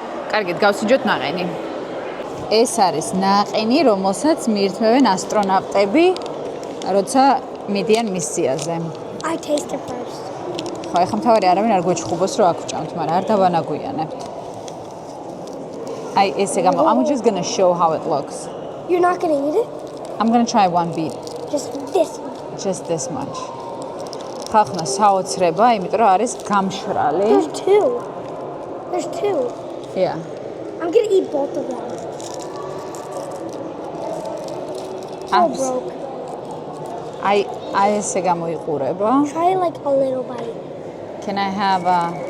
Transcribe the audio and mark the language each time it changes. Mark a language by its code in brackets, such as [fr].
[ka] კარგით, გავსინჯოთ ნაყინი. ეს არის ნაყინი, რომელსაც მიირთმევენ ასტრონავტები, როცა მიდიან მისიაზე. [en] I taste it first. [ka] ხო, ეხლა მთავარი არავინ არ გვეჩხუბოს, რომ აქ მაგრამ არ დავანაგვიანებთ. [en] I'm just going to show how it looks. You're not going to eat it? I'm going to try one bit. Just this. Just this much. [ka] ხახნა საოცრება, იმიტომ რომ არის გამშრალი. [en] There's two. There's two. Yeah. I'm going to eat both of them. So broke. [ka] I ესე გამოიყურება. [en] Try like a little bite. Can I have a...